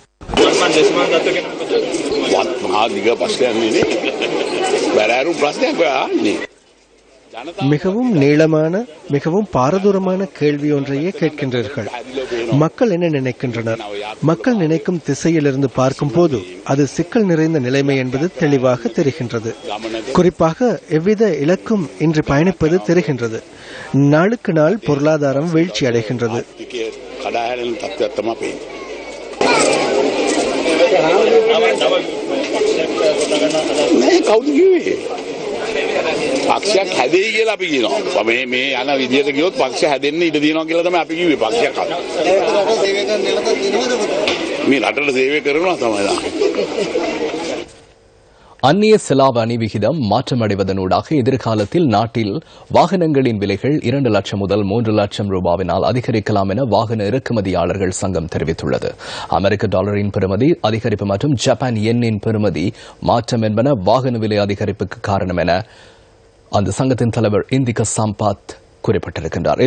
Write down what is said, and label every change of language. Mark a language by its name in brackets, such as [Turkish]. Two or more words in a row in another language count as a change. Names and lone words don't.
[Tamil] மிகவும் நீளமான மிகவும் பாரதூரமான கேள்வி ஒன்றையே கேட்கின்றீர்கள். மக்கள் என்ன நினைக்கின்றனர்? மக்கள் நினைக்கும் திசையிலிருந்து பார்க்கும் போது அது சிக்கல் நிறைந்த நிலைமை என்பது தெளிவாக தெரிகின்றது. குறிப்பாக எவ்வித இலக்கும் இன்று பயணிப்பது தெரிகின்றது. நாளுக்கு நாள் பொருளாதாரம் வீழ்ச்சி அடைகின்றது. [Sinhala] පක්ෂයක් හැදෙයි කියලා අපි කියනවා. මේ යන විදියට ගියොත් පක්ෂ හැදෙන්න ඉඩ තියෙනවා කියලා තමයි අපි කිව්වේ. පක්ෂයක් මේ රටට සේවය කරනවා තමයි. [Tamil] அந்நிய செலாவணி அணி விகிதம் மாற்றமடைவதனூடாக எதிர்காலத்தில் நாட்டில் வாகனங்களின் விலைகள் 2 லட்சம் முதல் 3 லட்சம் ரூபாவினால் அதிகரிக்கலாம் என வாகன இறக்குமதியாளர்கள் சங்கம் தெரிவித்துள்ளது. அமெரிக்க டாலரின் பெறுமதி அதிகரிப்பு மற்றும் ஜப்பான் யென்னின் பெறுமதி மாற்றம் என்பன வாகன விலை அதிகரிப்புக்கு காரணம் என அந்த சங்கத்தின் தலைவர் இந்திக சம்பாத் குறிப்பிட்டிருக்கின்றார்.